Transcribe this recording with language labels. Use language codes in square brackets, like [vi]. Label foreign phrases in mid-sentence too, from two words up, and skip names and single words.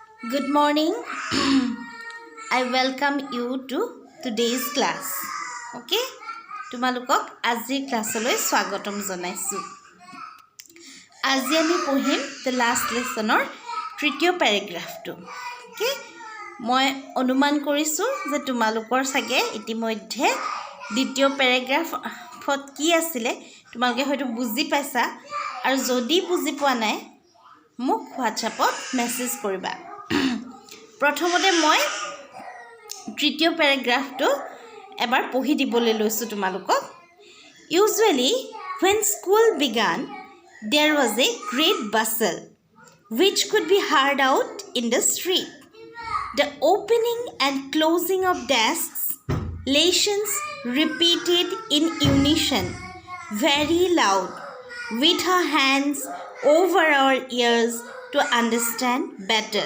[en] Good morning. I welcome you to today's class. Okay? [as] তোমালোকক আজিৰ ক্লাছলৈ স্বাগতম জনাইছো। আজি আমি পঢ়িম [en] the last lessonৰ [as] তৃতীয় পেৰাগ্ৰাফটো। Okay? মই অনুমান কৰিছো যে তোমালোকৰ সাগে ইতিমধ্যে দ্বিতীয় পেৰাগ্ৰাফত কি আছিল তোমালোকে হয়তো বুজি পাইছা আৰু যদি বুজি পোৱা নাই মোক WhatsAppত মেছেজ কৰিবা। প্ৰথমতে মই তৃতীয় পেৰাগ্ৰাফটো এবাৰ পঢ়ি দিবলৈ লৈছো তোমালোকক। [en] Usually when school began there was a great bustle which could be heard out in the street. The opening and closing of desks, lessons repeated in unison, very loud, with her hands over our ears to understand better.